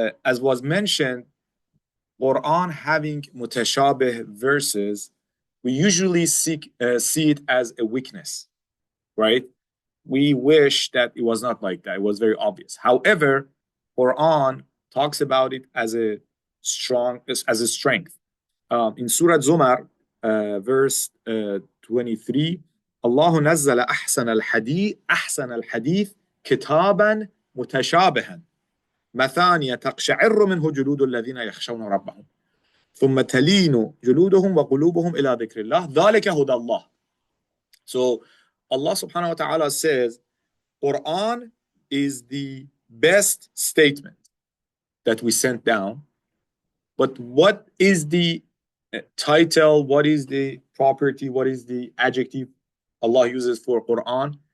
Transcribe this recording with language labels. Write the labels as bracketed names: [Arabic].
[English] As was mentioned, Quran having mutashabih verses, we usually see it as a weakness, right? We wish that it was not like that. It was very obvious. However, Quran talks about it as a strength. In Surah Zumar, verse 23, Allah [Arabic] نزل أحسن الحديث كتابا متشابها مثانية تقشعر منه جلود الذين يخشون ربهم ثم تلين جلودهم وقلوبهم إلى ذكر الله ذلك هدى الله. [English] So Allah subhanahu wa ta'ala says, Quran is the best statement that we sent down. But what is the title? What is the property? What is the adjective Allah uses for Quran?